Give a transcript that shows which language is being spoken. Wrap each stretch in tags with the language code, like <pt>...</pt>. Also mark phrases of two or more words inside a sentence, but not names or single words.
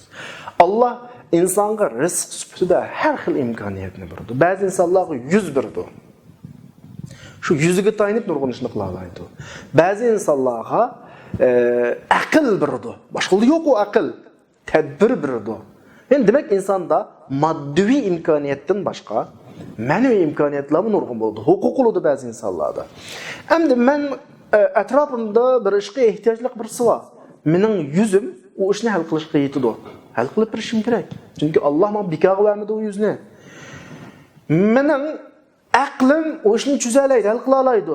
<uz>Allah insonga rizq sifatida har xil imkoniyatni berdi. Ba'zi insonlarga 100 berdi. Shu 100ga tayinib nurg'un ishni qila oladi. Ba'zi insonlarga aql berdi. Boshqa yo'q u aql. Tedbir berdi. Yani demek insanda maddi imkaniyatdan başka manevi imkaniyatlar nurg'un bo'ldi. Huquq bo'ldi ba'zi insonlarda. Endi men atrofimda bir ishga ehtiyojli birisi bor. Mening yuzim o ishni hal qilishga yetadi. Hal qilib berishim kerak. Chunki Alloh menga bekor vermadi o yuzni. Mening aqlim o ishni tuzalaydi, hal qila oladi.</uz>